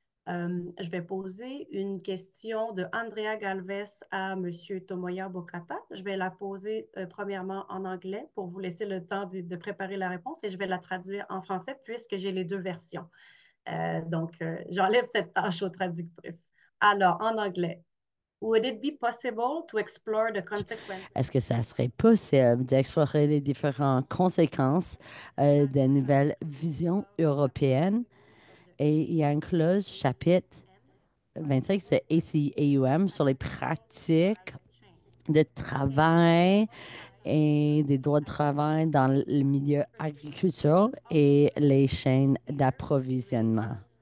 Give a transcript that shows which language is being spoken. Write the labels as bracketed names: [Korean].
[French] Je vais poser une question de Andrea Galvez à M. Tomoya Bokata. Je vais la poser premièrement en anglais pour vous laisser le temps de préparer la réponse et je vais la traduire en français puisque j'ai les deux versions. Donc, j'enlève cette tâche aux traductrices. Alors, en anglais. [English] Would it be possible to explore the consequences? [French] Est-ce que ça serait possible d'explorer les différentes conséquences des nouvelles visions européennes? Et il y a une clause, chapitre 25, c'est ACAUM, sur les pratiques de travail et des droits de travail dans le milieu agriculture et les chaînes d'approvisionnement.